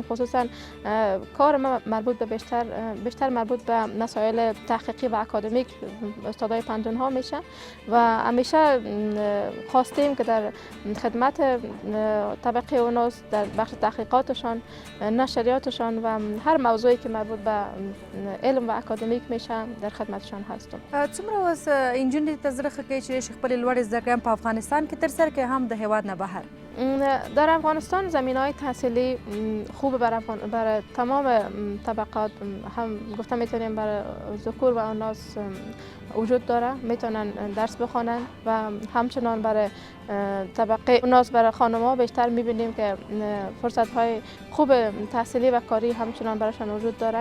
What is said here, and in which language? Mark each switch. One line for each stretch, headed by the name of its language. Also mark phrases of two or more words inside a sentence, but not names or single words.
Persian: خصوصا کار ما مربوط به بیشتر مربوط به مسائل تحقیقی و اکادمیک استادای پندون ها میشه و همیشه خواستیم که در خدمت طبقه اوناس در بخش تحقیقاتشان، نشریاتشان و هر موضوعی که مربوط به علم و اکادمیک میشه در خدمتشان هستم.
Pashto: څومره اوس انجونې ته زړه ښه کوي چې خپلې لوړې زده کړې هم په افغانستان کې ترسره کړي، هم د هېواد نه بهر؟
Persian: در افغانستان زمینه‌های تحصیلی خوب برای تمام طبقات، هم گفته میتونیم برای ذکور و اناث وجود داره، میتونن درس بخوانن و همچنان برای طبقه اناث، برای خانم‌ها بیشتر میبینیم که فرصت‌های خوب تحصیلی و کاری همچنان برایشان وجود داره.